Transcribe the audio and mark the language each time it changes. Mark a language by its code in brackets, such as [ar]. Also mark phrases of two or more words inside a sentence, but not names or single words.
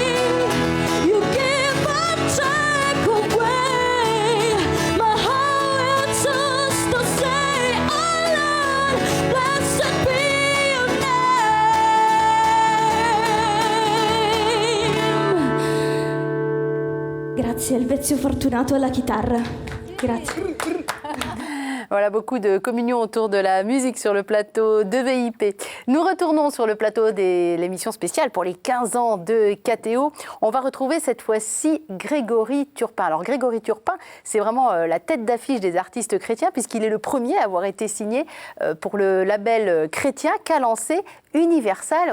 [en] You give a take away. My heart just to say, oh Lord, blessed be your name. [it] Grazie al vezio fortunato alla chitarra. Grazie. [fr] Voilà, beaucoup de communion autour de la musique sur le plateau de VIP. Nous retournons sur le plateau de l'émission spéciale pour les 15 ans de KTO. On va retrouver cette fois-ci Grégory Turpin. Alors Grégory Turpin, c'est vraiment la tête d'affiche des artistes chrétiens puisqu'il est le premier à avoir été signé pour le label chrétien qu'a lancé Universal.